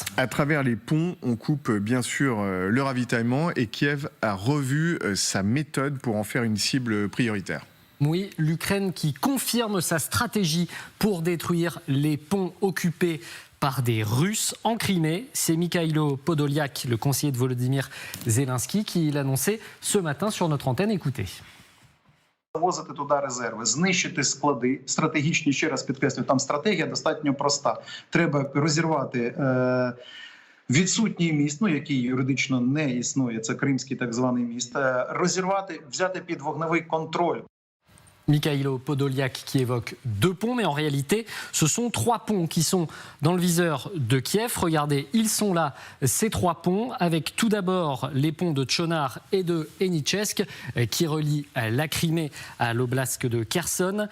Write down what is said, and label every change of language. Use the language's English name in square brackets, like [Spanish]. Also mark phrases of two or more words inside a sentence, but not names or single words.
[French] À travers les ponts, on coupe bien sûr le ravitaillement et Kiev a revu sa méthode pour en faire une cible prioritaire. Oui, l'Ukraine qui confirme sa stratégie pour détruire les ponts occupés par des Russes en Crimée. C'est Mikhailo Podolyak, le conseiller de Volodymyr Zelensky, qui l'annonçait ce matin sur notre antenne. Écoutez. [Ukrainian] Завозити туди резерви, знищити склади, стратегічні, ще раз підкреслюю, там стратегія достатньо проста. Треба розірвати відсутній міст, який юридично не існує, це Кримський так званий міст, розірвати, взяти під вогневий контроль. [French] Mikhailo Podolyak qui évoque 2 ponts, mais en réalité, ce sont 3 ponts qui sont dans le viseur de Kiev. Regardez, ils sont là, ces 3 ponts, avec tout d'abord les ponts de Tchonar et de Henichesk, qui relient la Crimée à l'oblast de Kherson.